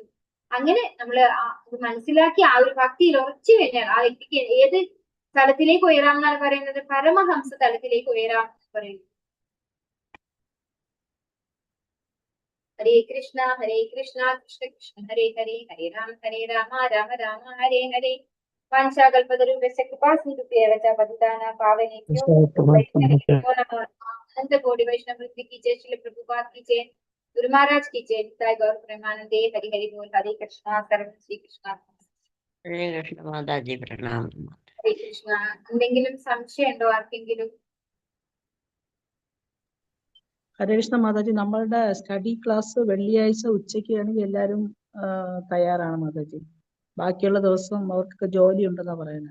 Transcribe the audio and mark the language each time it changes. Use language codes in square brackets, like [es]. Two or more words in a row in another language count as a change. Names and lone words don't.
[ml] അങ്ങനെ നമ്മൾ മനസ്സിലാക്കി ആ ഒരു ഭക്തിയിൽ ഉറച്ചു കഴിഞ്ഞാൽ ആ വ്യക്തിക്ക് ഏത് തലത്തിലേക്ക് ഉയരാം എന്നാണ് പറയുന്നത്? പരമഹംസ തലത്തിലേക്ക് ഉയരാം എന്ന് പറയുന്നു. [sa] ഹരേ കൃഷ്ണ കൃഷ്ണ കൃഷ്ണ ഹരേ ഹരേ, ഹരേ രാമ രാമ രാമ ഹരേ ഹരേ. വാഞ്ചാകൽപതരൂപസ്യ കൃപാസിന്ദുഭ്യേവ ച പതിതാനാം പാവനേഭ്യോ വൈഷ്ണവേഭ്യോ നമോ നമഃ. [hi] अनंत कोटि वैष्णव वृत्ति की जय, श्री प्रभुपाद की जय, गुरु महाराज की जय, [bn] নিতাই গৌর প্রেমানন্দে। হরি হরি বোল। [hi] हरे कृष्णा सर्व श्री कृष्णा। [sa] ഹരേ കൃഷ്ണ [ml] മാതാജി പ്രണാമം. [sa] ഹരേ കൃഷ്ണ. [ml] എന്തെങ്കിലും സംശയം ഉണ്ടോ ആർക്കെങ്കിലും? [sa] ഹരേ കൃഷ്ണ [ml] മാതാജി, നമ്മളുടെ [en] study class [ml] വെള്ളിയാഴ്ച ഉച്ചയ്ക്ക് ആണെങ്കിൽ എല്ലാവരും തയ്യാറാണ് മാതാജി. ബാക്കിയുള്ള ദിവസം അവർക്കൊക്കെ ജോലി ഉണ്ടെന്നാ പറയുന്നത്.